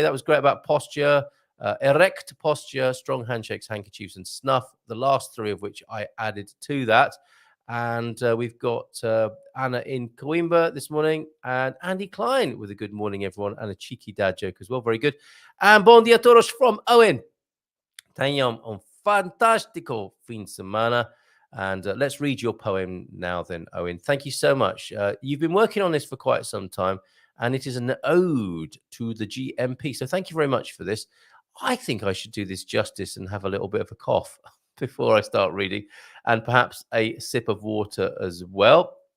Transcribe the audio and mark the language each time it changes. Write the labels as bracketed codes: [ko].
[en] That was great about posture. Erect posture, strong handshakes, handkerchiefs, and snuff. The last three of which I added to that. And we've got Anna in Coimbra this morning, and Andy Klein with a good morning, everyone, and a cheeky dad joke as well. Very good. And [pt] bon dia todos [en] from Owen. [pt] Tenham fantástico fim de semana. [en] And let's read your poem now then, Owen. Thank you so much. You've been working on this for quite some time, and it is an ode to the GMP. So thank you very much for this. I think I should do this justice and have a little bit of a cough before I start reading, and perhaps a sip of water as well.